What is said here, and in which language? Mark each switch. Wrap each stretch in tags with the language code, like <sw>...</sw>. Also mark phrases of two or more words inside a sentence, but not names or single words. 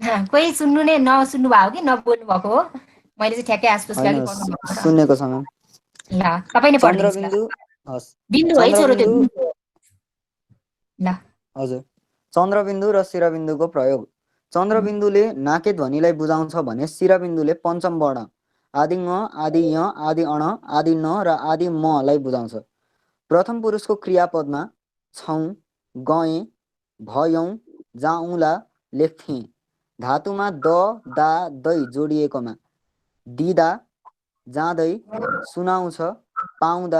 <ne>कोही सुन्नु नै नसुन्नु भयो कि नबोल्नु भएको हो, मैले चाहिँ ठ्याक्कै आसपास होइन गाली पढ्नु भएको र। सुन्नेको छ म्याम। ल तपाईँ नै पढिदिनुहोस् ल। चन्द्रबिन्दु हस् बिन्दु है छोरो त्यो चन्द्रबिन्दु बिन्दु। ल हजुर, चन्द्रबिन्दु र शिरबिन्दुको प्रयोग। चन्द्रबिन्दुले नाके ध्वनिलाई बुझाउँछ भने शिरबिन्दुले पञ्चम वर्ण आदि ङ, आदि य, आदि अण, आदि न र आदि म लाई बुझाउँछ। प्रथम पुरुषको क्रियापदमा छौँ, गएँ, भयौँ, जाउँला, लेख्थेँ। धातुमा द, दा, दै जोडिएकोमा दिँदा, जाँदै, सुनाउँछ, पाउँदा।</ne>